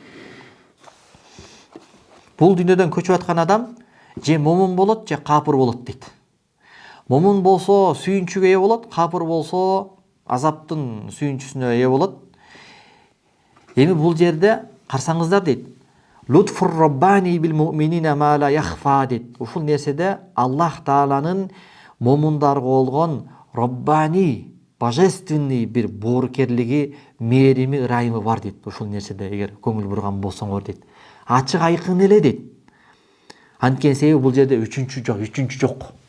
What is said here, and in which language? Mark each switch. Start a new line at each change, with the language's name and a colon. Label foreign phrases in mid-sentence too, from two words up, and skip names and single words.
Kyrgyz: Бул дүйнөдөн көчүп аткан адам же момун болот, же капыр болот дейт. Момун болсо сүйүнчүгө ээ болот, капыр болсо азаптын сүйүнчүсүнө ээ болот. Эми бул жерде карсаңыздар дейт.
Arabic: لطف رباني بالمؤمنين ما لا يخفى дейт.
Kyrgyz: Ушул нерседе Аллах Тааланын момундарга болгон Роббани, божественный бир боорукерлиги, мээрими, ырайымы бар дейт. Ушул нерседе эгер көңүл бурган болсоңор дейт. Ачык айкын эле дейт. Анткени себеби бул жерде үчүнчү жок.